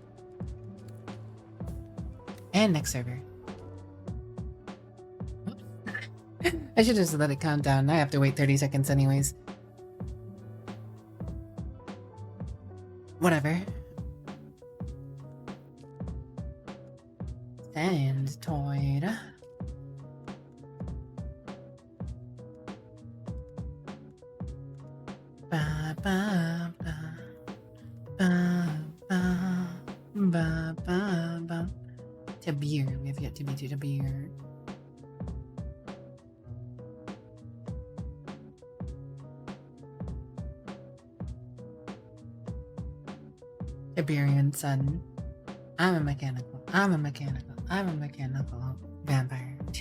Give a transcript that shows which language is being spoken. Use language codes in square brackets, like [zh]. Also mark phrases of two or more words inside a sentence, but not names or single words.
[en] And next server. Oops. I should just let it count down. I have to wait 30 seconds anyways. Whatever. And toyed. Ba ba ba ba ba ba ba ba. Tabir. We have yet to be to Tabir. Iberian Sun. I'm a mechanical vampire.